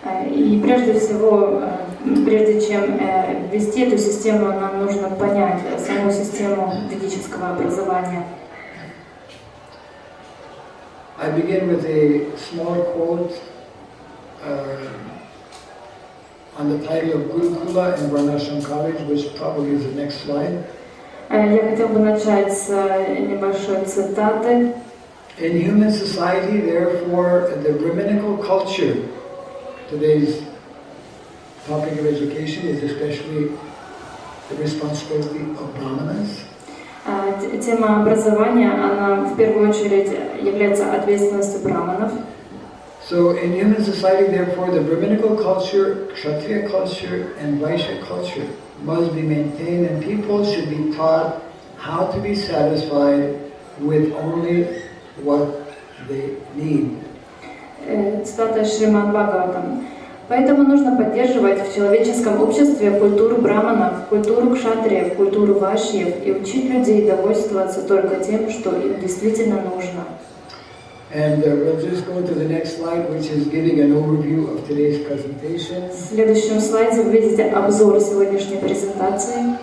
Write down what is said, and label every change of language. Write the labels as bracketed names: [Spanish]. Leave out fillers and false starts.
[Russian] И прежде всего, прежде чем ввести эту систему, нам нужно понять саму систему ведического образования. [English] I begin with a small quote on the title of Gurukula in Varnashram College, which probably is the next slide. [Russian] Я хотел бы начать с небольшой цитаты. [English] In human society, therefore, the Brahminical culture, today's topic of education is especially the responsibility of Brahmanas. [Russian] Тема образования, она в первую очередь является ответственностью браманов. [English] So in human society, therefore, the Brahminical culture, Kshatriya culture, and Vaishya culture must be maintained, and people should be taught how to be satisfied with only what they need. [Russian] Цитата Шримад Бхагаватам. Поэтому нужно поддерживать в человеческом обществе культуру браманов, культуру кшатриев, культуру вайшьев и учить людей довольствоваться только тем, что им действительно нужно. [English] And we'll just go to the next slide, which is giving an overview of today's presentation. [Russian] В следующем слайде вы видите обзор сегодняшней презентации.